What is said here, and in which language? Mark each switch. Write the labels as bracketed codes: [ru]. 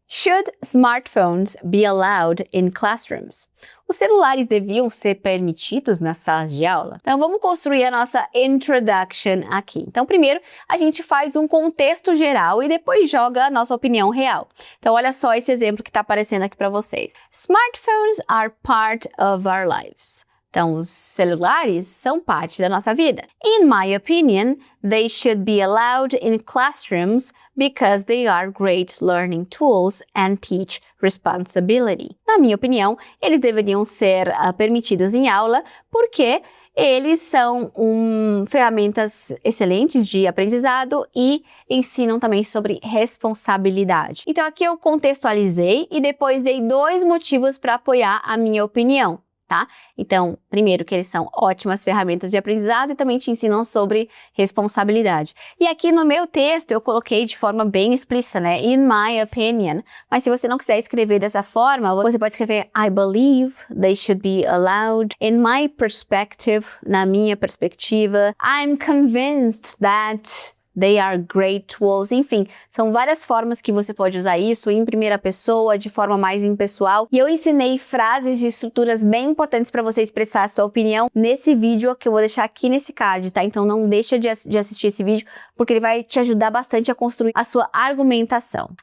[en] Should smartphones be allowed in classrooms? [pt] Os celulares deviam ser permitidos nas salas de aula? Então, vamos construir a nossa introduction aqui. Então, primeiro, a gente faz um contexto geral e depois joga a nossa opinião real. Então, olha só esse exemplo que está aparecendo aqui para vocês. [en] Smartphones are part of our lives. [pt] Então, os celulares são parte da nossa vida. [en] In my opinion, they should be allowed in classrooms because they are great learning tools and teach responsibility. [pt] Na minha opinião, eles deveriam ser permitidos em aula porque eles são ferramentas excelentes de aprendizado e ensinam também sobre responsabilidade. Então, aqui eu contextualizei e depois dei 2 motivos para apoiar a minha opinião. Tá? Então, primeiro que eles são ótimas ferramentas de aprendizado e também te ensinam sobre responsabilidade. E aqui no meu texto eu coloquei de forma bem explícita, né? [en] In my opinion. [pt] Mas se você não quiser escrever dessa forma, você pode escrever [en] I believe they should be allowed. In my perspective, [pt] na minha perspectiva. [en] I'm convinced that they are great tools. [pt] Enfim, são várias formas que você pode usar isso em primeira pessoa, de forma mais impessoal. E eu ensinei frases e estruturas bem importantes para você expressar a sua opinião nesse vídeo que eu vou deixar aqui nesse card, tá? Então não deixa de assistir esse vídeo, porque ele vai te ajudar bastante a construir a sua argumentação.